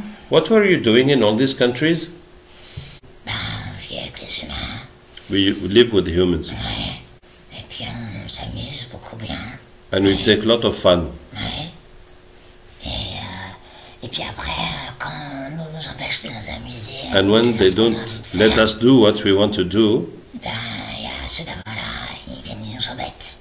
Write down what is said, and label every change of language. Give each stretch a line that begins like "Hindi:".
English: What were you doing in all these countries?
French: Ben, on vit avec les humains,
English: We live with humans
French: ouais. Et puis on s'amuse beaucoup bien,
English: and we take a lot of fun.
French: ouais. Et puis après, quand on nous empêche de nous amuser,
English: And when they don't let us do what we want to do,
French: ben, il y a ceux d'avant-là, ils viennent, ils nous embêtent.